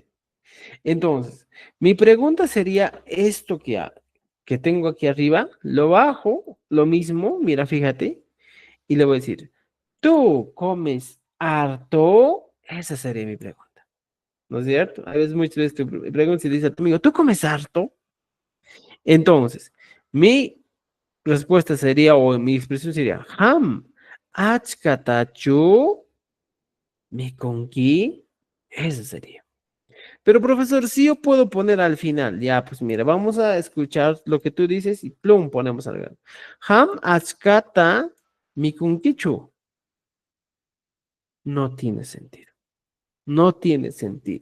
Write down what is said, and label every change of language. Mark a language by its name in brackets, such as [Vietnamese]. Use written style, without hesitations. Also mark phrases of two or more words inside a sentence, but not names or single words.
[Spanish] Entonces, mi pregunta sería esto que tengo aquí arriba, lo bajo, lo mismo, mira, fíjate, y le voy a decir, ¿tú comes harto? Esa sería mi pregunta, ¿no es cierto? A veces muchas veces te preguntas y dices a tu amigo, ¿tú comes harto? Entonces, mi respuesta sería, o mi expresión sería, [Quechua] ham, achkatachu, mi conqui, [Spanish] esa sería. Pero profesor, sí yo puedo poner al final. Ya, pues mira, vamos a escuchar lo que tú dices y plum, ponemos al grano. [Quechua] Ham achkata mikunkichu. [Spanish] No tiene sentido. No tiene sentido.